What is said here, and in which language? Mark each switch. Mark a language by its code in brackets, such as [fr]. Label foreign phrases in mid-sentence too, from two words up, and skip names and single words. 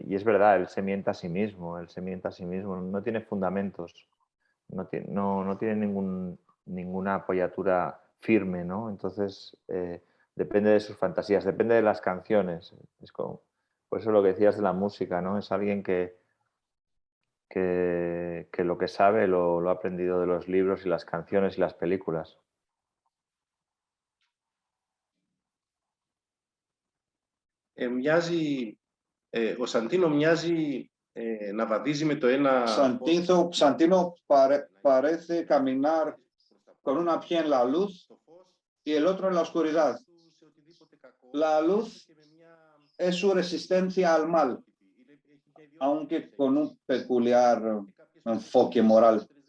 [es] Y es verdad, él se miente a sí mismo, no tiene fundamentos, no tiene ninguna apoyatura firme, ¿no? Entonces, depende de sus fantasías, depende de las canciones. Por eso lo que decías de la música, ¿no? Es alguien que lo que sabe lo ha aprendido de los libros y las canciones y las películas. [el] Ο Σαντίνο μοιάζει να βαδίζει με το ένα... [es] Santino parece caminar con una pie en la luz y el otro en la oscuridad. La luz es su resistencia al mal, aunque con un peculiar enfoque moral.